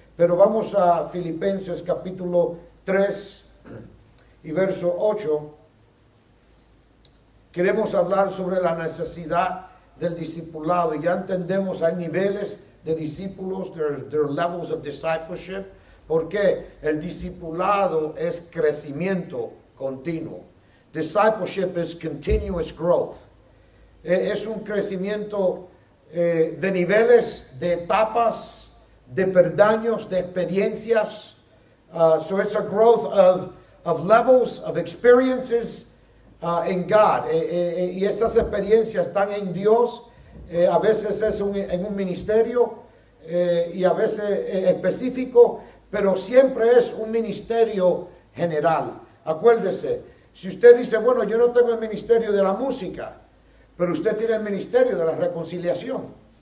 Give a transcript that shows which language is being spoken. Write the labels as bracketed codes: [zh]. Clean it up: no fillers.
[es] Pero vamos a Filipenses capítulo 3 y verso 8. Queremos hablar sobre la necesidad del discipulado. Y ya entendemos, hay niveles de discípulos, there are levels of discipleship. Porque el discipulado es crecimiento continuo. [en] Discipleship is continuous growth. [es] Es un crecimiento de niveles, de etapas, de peldaños, de experiencias. [en] So it's a growth of levels, of experiences in God. [es] Y esas experiencias están en Dios. A veces es en un ministerio y a veces específico, pero siempre es un ministerio general. Acuérdese, si usted dice, bueno, yo no tengo el ministerio de la música, pero usted tiene el ministerio de la reconciliación.